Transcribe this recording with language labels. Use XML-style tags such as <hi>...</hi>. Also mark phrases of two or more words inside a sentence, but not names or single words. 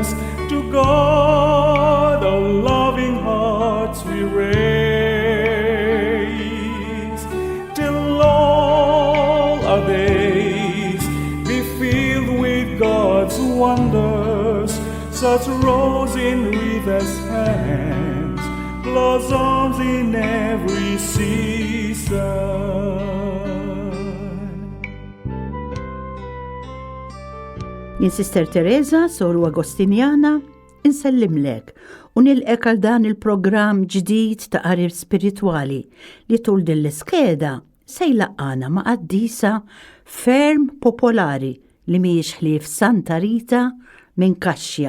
<en>To God our loving hearts we raise, till all our days be filled with God's wonders. Such rose in Rita's hands, blossoms in every season.</en> <mt>Jien Sister Teresa, Soru Agostinjana, insellimlek u nilqek għal dan il-programm ġdid ta' qarib spiritwali li tul din l-iskeda se jlaqqana ma' qaddisa ferm popolari li mhijiex ħlief Santa Rita minn Kaxja.</mt>